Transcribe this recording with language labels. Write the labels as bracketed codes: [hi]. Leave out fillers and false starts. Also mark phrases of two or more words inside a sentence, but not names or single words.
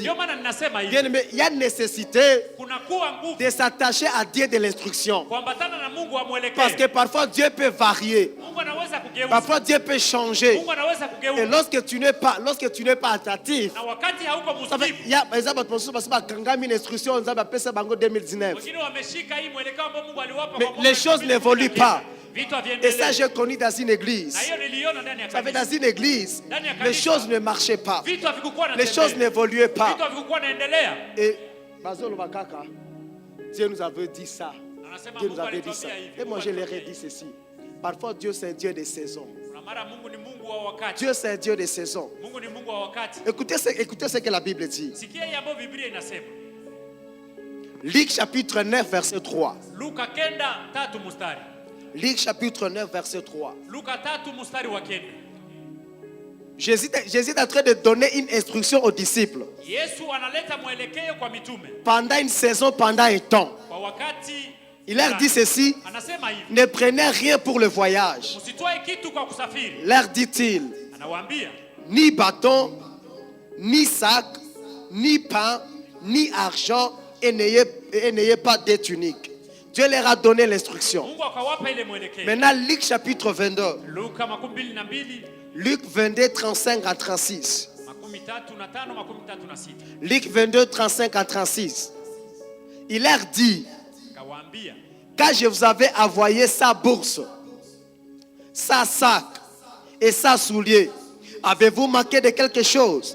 [sw] Ndio maana ninasema hivi, [fr] Bien aimé, il y a une nécessité [sw] kuna kuwa nguvu [fr] de s'attacher à Dieu de l'instruction. [sw] kuambatana na Mungu wa mwelekeo. [fr] Parce que parfois Dieu peut varier. [sw] Mungu anaweza kugeuza, [fr] Parfois Dieu peut changer. [sw] Mungu anaweza [fr] Et [sw] kugeuza. [fr] lorsque tu n'es pas attentif, [sw] Na wakati hauko [fr] ça fait, [sw] msikivu, [fr] il y a par exemple parce que kangami une instruction on a appelé ça bango 2019. [sw] wengine wameshika hii mwelekeo ambao Mungu aliwapa [fr] Mais [sw] kwa mwaka [fr] les choses [sw] 2019. [fr] n'évoluent pas. [sw] Vitu [fr] Et [sw] haviendelei. [fr] ça j'ai connu dans une [sw] Na [fr] église. [sw] hiyo niliona ndani ya [fr] Ça fait [sw] kanisa. [fr] dans une église, les choses ne marchaient pas. [sw] Vitu havikuwa na [fr] Les choses n'évoluaient pas. [sw] Vitu havikuwa naendelea. [fr] Et Bazolo Bakaka, Dieu nous avait dit ça. [sw] Anasema [fr] Dieu nous [sw] Mungu [fr] avait dit ça. [sw] alituambia hivi. [fr] Et moi [sw] Mungu [fr] je leur ai [sw] alituambia [fr] dit ceci. Parfois Dieu c'est un Dieu des saisons. [sw] hivi. Kuna Mara Mungu ni Mungu wa wakati. [fr] Dieu c'est Dieu des saisons. [sw] Mungu ni Mungu wa wakati. [fr] Écoutez ce que la Bible dit. [sw] Sikia yambo Biblia inasema. [fr] Luc chapitre 9 verset 3. [sw] Luka 9:3 mstari. [fr] Luc chapitre 9 verset 3. [sw] Luka 3 mstari wa 9. [fr] Jésus est en train de donner une instruction aux disciples. [sw] Yesu analeta mwelekeo kwa mitume. [fr] Pendant une saison, pendant un temps. [sw] Kwa wakati [fr] Il leur dit ceci. [sw] anasema hivi. [fr] Ne prenez rien pour le voyage. [sw] Msitoe kitu kwa kusafiri. [fr] Leur dit-il. [sw] Anawaambia [fr] Ni bâton, ni sac, ni pain, ni argent, et n'ayez pas de tunique. Dieu leur a donné l'instruction. [sw] Mungu akawapa ile mwelekeo. [fr] Maintenant, Luc chapitre 22. [sw] Luka 22. [fr] Luc 22, 35 à 36. [sw] 35 36. [fr] Luc 22, 35 à 36. Il leur dit, [sw] Kawaambia [fr] quand je vous avais envoyé sa bourse, sa sac et sa soulier, avez-vous manqué de quelque chose?